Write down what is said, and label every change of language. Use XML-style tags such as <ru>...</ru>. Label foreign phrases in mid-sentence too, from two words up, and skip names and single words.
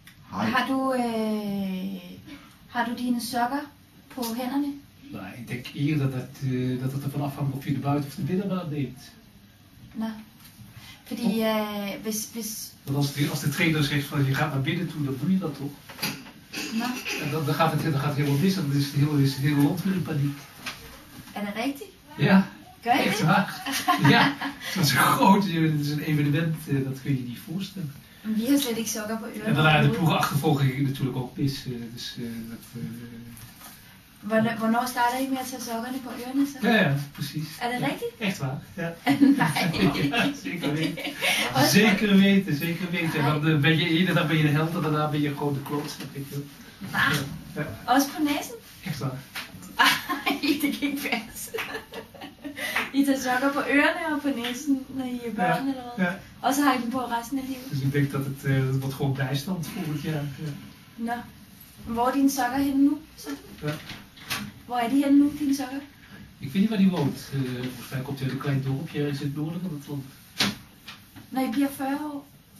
<da>Hej. Har du dine sokker på hænderne?</da> <nl>Nee, ik denk eerder dat het ervan afhangt of je de buiten- of de binnenbaan neemt.</nl> <da>Nå. Fordi hvis...</da> <nl>Want als de trainer zegt van je gaat naar binnen toe, dan doe je dat toch?</nl> <da>Nå.</da> <nl>En dan gaat het helemaal mis, dan is het hele land weer in paniek.</nl> <da>Er det rigtigt?</da> <nl>Ja,</nl> <da>Gør I</da> <nl>echt</nl> <da>det?</da> <nl>waar. Ja, dat is groot, het is een evenement, dat kun je niet voorstellen.</nl> <da>Vi har slet ikke sokker på ørerne.</da> <nl>En daarna de ploegenachtervolging ging natuurlijk ook mis. Dus</nl> <da>Hvornår starter I med at tage sokkerne på ørerne så?</da> <nl>ja, precies.</nl> <da>Er det rigtigt?</da> <nl>Echt waar, ja.</nl> <da>Nej.</da> <nl>Ja, zeker weten. Zeker weten, zeker weten. En dan ben je eerder, dan ben je de held en daarna ben je gewoon de klootzak, weet je wel.</nl> <da>Hva?</da> <nl>Ja,</nl> <da>Også på næsen?</da> <nl>echt waar.</nl> <da>Ej, det kan ikke passe. I tager sokker på ørerne og på næsen, når I er børn eller hvad? Ja. Og så har I dem på resten af livet?</da> <nl>Dus ik denk dat het wordt gewoon bijstand volgend jaar. Ja.</nl> <da>Nå. Hvor er dine sokker henne nu? Så? Ja. Hvor er de henne nu, dine sokker?</da> <nl>Ik weet niet waar die woont. Volgens mij komt hij uit een klein dorpje in het noorden van het land.</nl> <da>Når I bliver 40 år?</da>